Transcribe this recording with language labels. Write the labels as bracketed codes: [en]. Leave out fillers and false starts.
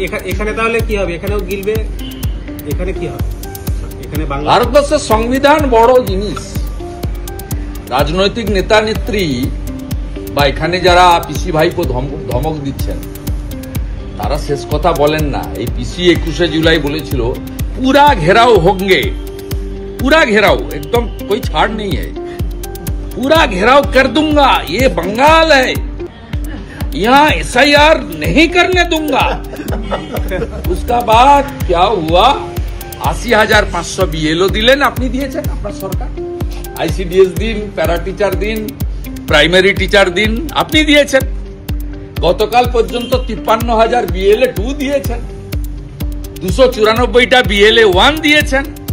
[bn] এখানে তাহলে কি হবে? এখানেও গিলবে, এখানে কি হবে? এখানে ভারতবর্ষের সংবিধান বড় জিনিস। রাজনৈতিক নেতা নেত্রী বা এখানে যারা পিসি ভাইপো ধমক দিচ্ছেন তারা শেষ কথা বলেন না। এই পিসি 21 जुलाई বলেছিল [hi] पूरा घेराव होंगे, पूरा घेराव, एकदम कोई छाड़ नहीं है, पूरा घेराव कर दूंगा, ये बंगाल है, यहाँ एसआईआर नहीं करने दूंगा। उसका बाद क्या हुआ, [bn] 80,500 BLO দিলেন, আপনি দিয়েছেন, আপনার সরকার। আইসিডিএস দিন, প্যারা টিচার দিন, প্রাইমারি টিচার দিন, আপনি দিয়েছেন। গতকাল পর্যন্ত 53,000 BLA 2 দিয়েছেন, 294টা BLA 1 দিয়েছেন।